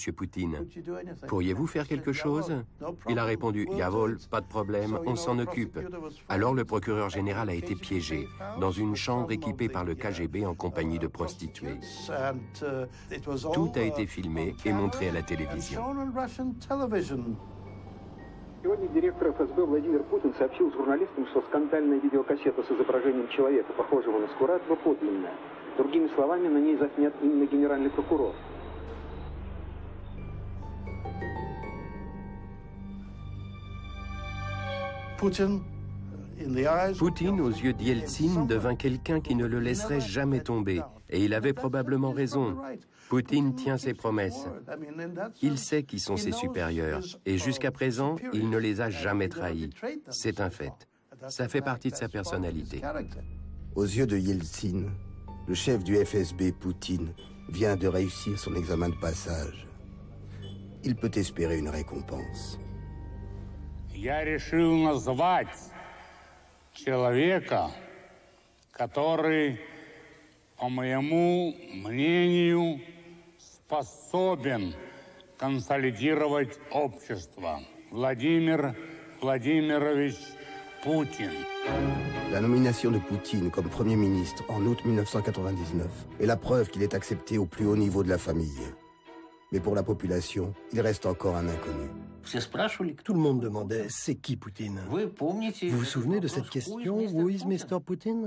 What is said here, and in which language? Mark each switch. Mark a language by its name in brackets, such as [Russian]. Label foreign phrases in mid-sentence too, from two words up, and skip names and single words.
[French] Poutine, « Pourriez-vous faire quelque chose ?» Il a répondu, « Yavol, pas de problème, on s'en occupe. » Alors le procureur général a été piégé dans une chambre équipée par le KGB en compagnie de prostituées. Tout a été filmé et montré à la télévision. [Russian] Сегодня директор ФСБ Владимир Путин сообщил журналистам, что скандальная видеокассета с изображением человека, похожего на Скуратова, подлинная. Другими словами, на ней заснят именно генеральный прокурор. [French] Poutine, aux yeux d'Yeltsin, devint quelqu'un qui ne le laisserait jamais tomber. Et il avait probablement raison. Poutine tient ses promesses. Il sait qui sont ses supérieurs. Et jusqu'à présent, il ne les a jamais trahis. C'est un fait. Ça fait partie de sa personnalité. Aux yeux de Yeltsin, le chef du FSB, Poutine, vient de réussir son examen de passage. Il peut espérer une récompense. [Russian] Я решил назвать человека, который, по моему мнению, способен консолидировать общество. Владимир Владимирович Poutine. [French] La nomination de Poutine comme Premier ministre en août 1999 est la preuve qu'il est accepté au plus haut niveau de la famille. Mais pour la population, il reste encore un inconnu. Tout le monde demandait « C'est qui Poutine ?» Vous vous souvenez de cette question « [English] Who is Mr. [French] Poutine ?»